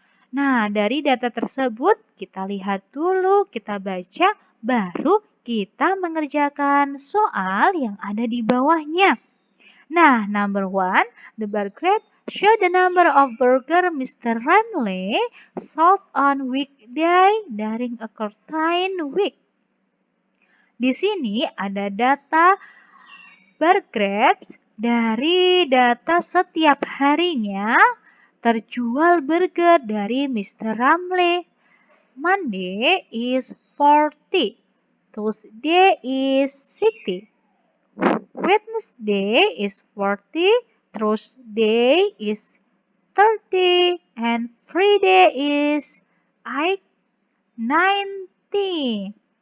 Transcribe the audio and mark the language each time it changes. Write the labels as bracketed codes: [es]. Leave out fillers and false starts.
[id] Nah, dari data tersebut kita lihat dulu, kita baca, baru kita mengerjakan soal yang ada di bawahnya. [en] Nah, number 1, the bar graph show the number of burger Mr. Ramley sold on weekday during a certain week. [id] Di sini ada data bar graphs dari data setiap harinya terjual burger dari Mr. Ramley. [en] Monday is 40, Tuesday is 60, Wednesday is 40, Thursday is 30, and Friday is 90.